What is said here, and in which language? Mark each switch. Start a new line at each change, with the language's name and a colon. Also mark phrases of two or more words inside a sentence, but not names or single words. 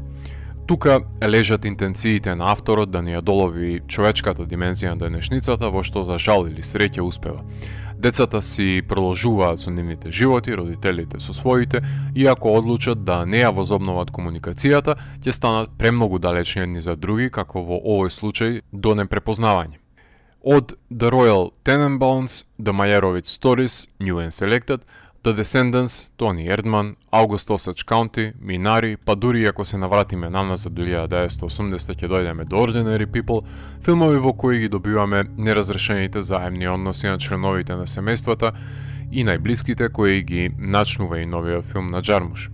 Macedonian: Тука лежат интенциите на авторот да ни ја долови човечката димензија на денешницата, во што за жал или среќа успева. Децата си продолжуваат со нивните животи, родителите со своите, и ако одлучат да не ја возобноват комуникацијата, ќе станат премногу далечни едни за други, како во овој случај до непрепознавање. Од The Royal Tenenbaums, The Meyerowitz Stories, New and Selected, The Descendants, Тони Ердман, August Osage County, Минари, па дури ако се навратиме наназад до 1980 ќе дојдеме до Ordinary People, филмови во кои ги добиваме неразрешените заемни односи на членовите на семејствата и најблиските кои ги начнува и новиот филм на Джармуш.